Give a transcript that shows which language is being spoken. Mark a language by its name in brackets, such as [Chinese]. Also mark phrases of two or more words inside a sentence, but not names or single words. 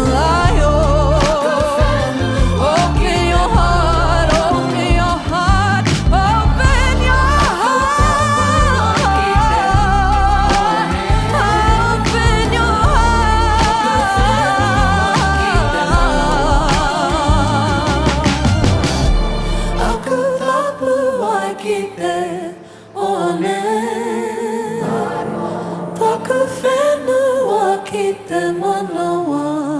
[English] AIO, open your heart, open your heart, open your heart, open your heart. [Māori] Aku tapu ai ki te one, taku whenua ki te manawa.